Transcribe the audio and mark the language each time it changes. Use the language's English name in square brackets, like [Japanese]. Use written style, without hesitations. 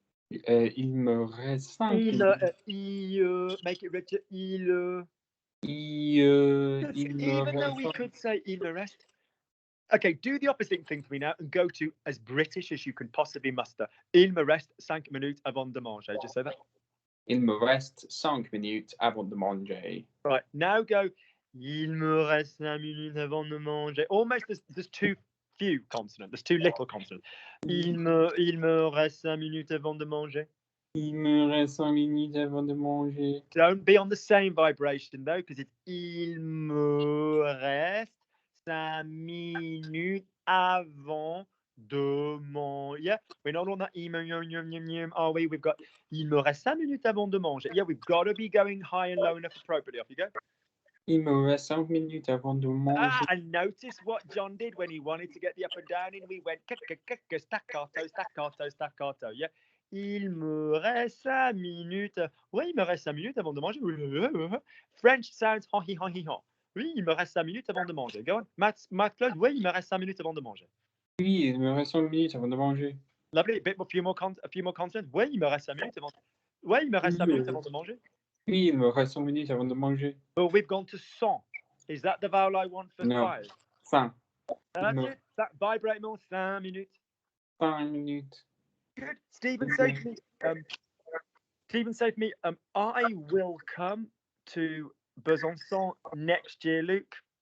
[French] Il me reste 5 minutes. [English] Make it richer. Even though we could say [French] il me reste. [English] Okay, do the opposite thing for me now and go to as British as you can possibly muster. [French] Il me reste 5 minutes avant de manger. [English] Just say that. [French] Il me reste 5 minutes avant de manger. [English] Right, now go. [French] Il me reste 5 minutes avant de manger. [English] Almost there's too few consonants. There's too little consonants. [French] Il me reste 5 minutes avant de manger. Il me reste 5 minutes avant de manger. [English] Don't be on the same vibration though, because it's [French] il me reste 5 minutes avant de manger. [English] Yeah, we're not on that are we? We've got [French] il me reste 5 minutes avant de manger. [English] Yeah, we've got to be going high and low enough appropriately. Off you go. [French] Il me reste 5 minutes avant de manger. [English] And notice what John did when he wanted to get the up and down in. We went staccato. Yeah. [French] Il me reste 5 minutes. Oui, il me reste 5 minutes avant de manger. [English] French sounds ha-hi. [French] Oui, il me reste 5 minutes avant de manger. [English] Go on. [French] Matt Claude, oui, il me reste 5 minutes avant de manger. Oui, il me reste 5 minutes avant de manger. [English] Lovely. A few more consonants. [French] Oui, il me reste 5 minutes avant. Oui, il me reste 5 minutes avant de manger. Oui, il me reste 5 minutes avant de manger. [English] But we've gone to son. Is that the vowel I want for No. [French] 5? 5. [English] That's No. it. That vibrate more 5 minutes. [French] 5 minutes. [English] Good. Stephen said to me, I will come to Besançon next year, Luke.